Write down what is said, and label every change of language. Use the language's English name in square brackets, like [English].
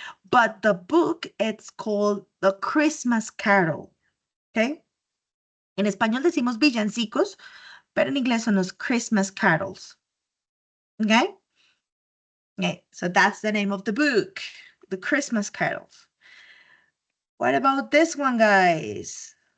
[English] But the book it's called The Christmas Carol. Okay. [Spanish] En español decimos villancicos, pero en inglés son los Christmas carols. [English] Okay? Okay, so that's the name of the book, The Christmas Carols. What about this one, guys?